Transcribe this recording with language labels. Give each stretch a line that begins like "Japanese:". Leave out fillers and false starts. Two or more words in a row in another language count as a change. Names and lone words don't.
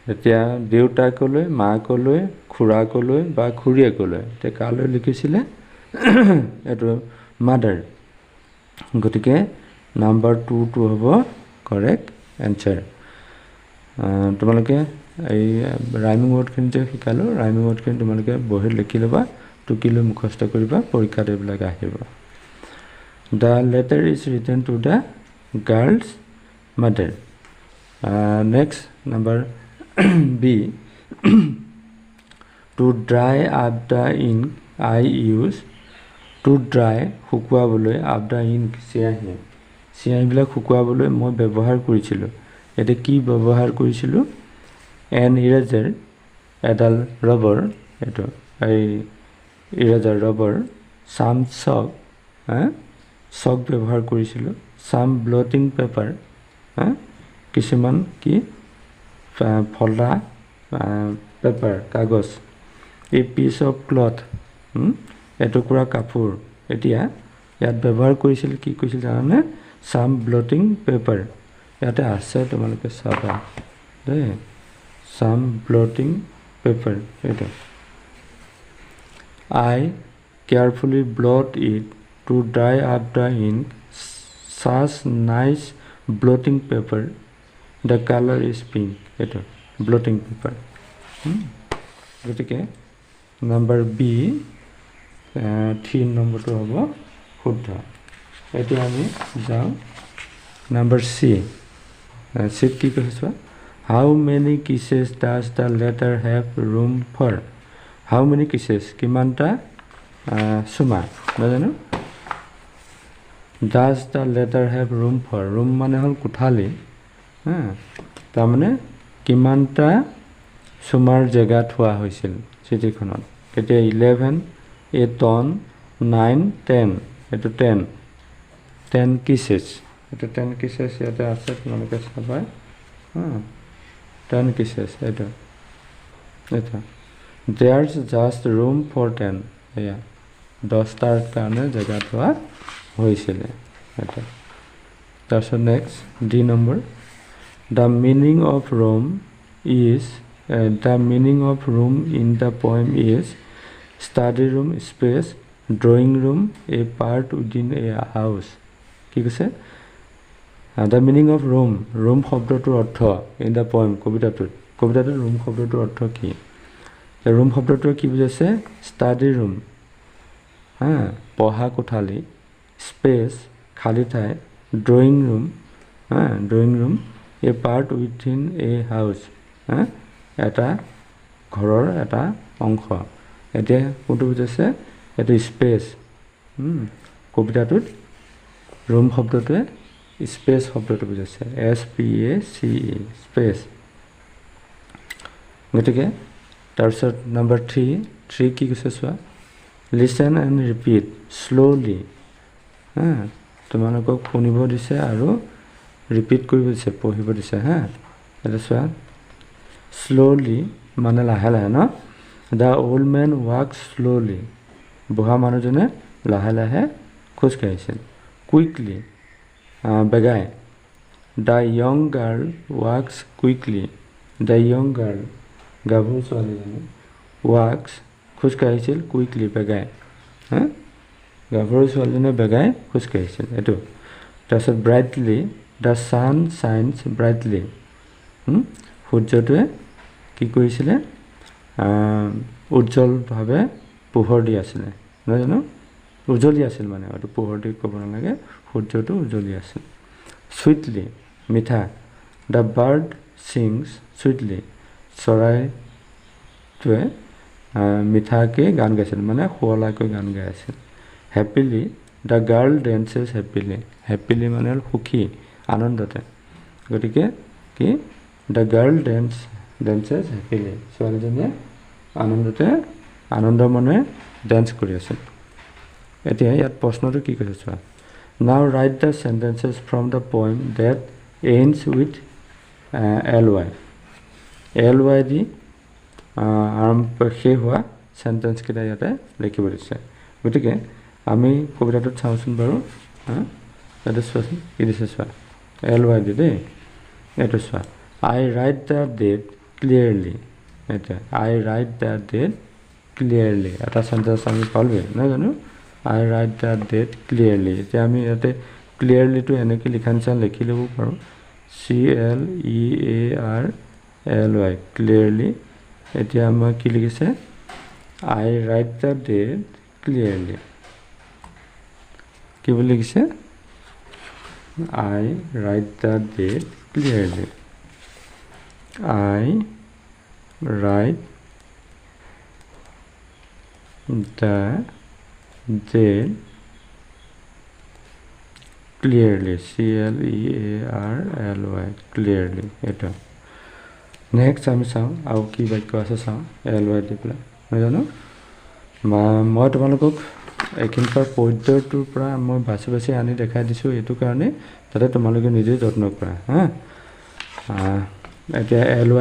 Assamese: এতিয়া দেউতাকলৈ মাকলৈ খুৰাকলৈ বা খুৰীয়েকলৈ এতিয়া কালৈ লিখিছিলে এইটো মাদাৰ গতিকে নাম্বাৰ 2 হ'ব
English: correct answer
Assamese: তোমালোকে এই
English: rhyming wordখিনি
Assamese: যে শিকালো
English: rhyming wordখিনি
Assamese: তোমালোকে বহিত লিখি ল'বা টুকিলৈ মুখস্থ কৰিবা পৰীক্ষাত এইবিলাক আহিব
English: The letter is written to the girl's mother. Next, number B. To dry up the ink, I use to dry শুকুৱাবলৈ up the ink
Assamese: চিয়াহী চিয়াহীবিলাক শুকুৱাবলৈ মই ব্যৱহাৰ কৰিছিলোঁ এতিয়া কি ব্যৱহাৰ কৰিছিলোঁ
English: an eraser
Assamese: এডাল ৰবৰ এইটো এই eraser ৰবৰ
English: some chalk
Assamese: চক ব্যৱহাৰ কৰিছিলোঁ
English: some blotting paper
Assamese: কিছুমান কি ফলা পেপাৰ কাগজ
English: a piece of cloth
Assamese: এটুকুৰা কাপোৰ এতিয়া ইয়াত ব্যৱহাৰ কৰিছিল কি কৈছিল জানানে
English: some blotting paper
Assamese: ইয়াতে আছে তোমালোকে চাবা দেই
English: some blotting paper
Assamese: এটা I carefully blot it to dry up the ink such nice blotting paper the color is pink এটা blotting paper গতিকে নাম্বাৰ বি 3 নম্বৰটো হ'ব শুদ্ধ এতিয়া আমি যাওঁ নাম্বাৰ সি সিট কি কৈছে
English: how many kisses does the letter have room for how many kisses
Assamese: কিমানটা চুমা নাজানো
English: does the letter have room for
Assamese: room মানে হল কোঠালি তাৰ মানে কিমানটা চুমাৰ জায়গা থোৱা হৈছিল চিঠিখনত এতিয়া 11 a ton 9 10 এটো
English: 10 kisses
Assamese: এটা
English: 10 kisses
Assamese: ইয়াতে আছে তোমালোকে চাবা
English: 10 kisses
Assamese: এটা
English: there's just room for 10 yeah
Assamese: 10টাৰ কাৰণে জায়গা থোৱা হৈছিল এটা তাৰপিছত নেক্সট ডি নম্বৰ
English: the meaning of room is the meaning of room in the poem is study room space drawing room a part within a house
Assamese: কি কৈছে
English: the meaning of room room
Assamese: শব্দটোৰ অৰ্থ
English: in the poem
Assamese: কবিতাটোৰ room শব্দটোৰ অৰ্থ কি room শব্দটোৰ কি বুজাইছে
English: study room
Assamese: পঢ়া কোঠালি space খালি ঠাই drawing room
English: a part within a house
Assamese: এটা ঘৰৰ এটা অংশ এতিয়া কোনটো বুজাইছে এটা স্পেস কবিতাটোত room শব্দটোৱে স্পেস শব্দটো বুজাইছে SPACE স্পেস গতিকে তাৰপিছত নাম্বাৰ 3 কি কৈছে চোৱা
English: listen and repeat slowly
Assamese: তোমালোকক শুনিব দিছে আৰু ৰিপিট কৰিব দিছে পঢ়িব দিছে এটা চোৱা slowly মানে লাহে লাহে ন
English: the old man walks slowly
Assamese: বুঢ়া মানুহজনে লাহে লাহে খোজ কাঢ়িছিল quickly বেগাই the
English: young girl walks quickly the young girl
Assamese: গাভৰু ছোৱালীজনী
English: walks
Assamese: খোজ কাঢ়িছিল
English: quickly
Assamese: বেগাই গাভৰু ছোৱালীজনী বেগাই খোজ কাঢ়িছিল এটো তাৰপিছত brightly
English: the sun shines brightly
Assamese: সূৰ্যটোৱে কি কৰিছিলে উজ্জ্বলভাৱে পোহৰ দি আছিল নহয় জানো উজ্জ্বলি আছিল মানে আৰু পোহৰ দি ক'ব নালাগে সূৰ্যটো উজ্জ্বলি আছিল sweetly মিঠা
English: the bird sings sweetly
Assamese: চৰাইটোৱে মিঠাকে গান গাইছিল মানে শুৱলাকৈ গান গাই আছিল happily
English: the girl dances happily
Assamese: মানে সুখী আনন্দতে গতিকে কি
English: the girl dances happily
Assamese: ছোৱালীজনীয়ে আনন্দতে আনন্দ মনে ডান্স কৰি আছিল এতিয়া ইয়াত প্ৰশ্নটো কি কৈছে চোৱা
English: now write the sentences from the poem that ends with
Assamese: ly দি আৰম্ভ শেষ হোৱা সেন্টেন্স কেইটা ইয়াতে লিখিব দিছে গতিকে আমি কবিতাটোত চাওঁচোন বাৰু এটা চোৱাচোন কি দিছে চোৱা ly দি দেই এইটো চোৱা
English: I write the date clearly. I write the date clearly.
Assamese: Eta sentence আমি পালবে না জানো
English: I write the date clearly.
Assamese: এতিয়া আমি ইয়াতে clearly to এনেকে লিখা নিচিনা লিখি ল'ব পাৰোঁ
English: CLEARLY clearly.
Assamese: এতিয়া মই কি লিখিছে
English: I write the date clearly.
Assamese: কি বুলি লিখিছে
English: I write the date clearly. I write the date clearly. CLEARLY clearly.
Assamese: এটা নেক্সট আমি চাওঁ আৰু কি বাক্য আছে চাওঁ ly দি পেলাই নহয় জানো মই তোমালোকক এইখিনিৰ পদ্যটোৰ পৰা মই বাছি বাছি আনি দেখাই দিছোঁ এইটো কাৰণে যাতে তোমালোকে নিজে যত্ন কৰা হা এতিয়া ly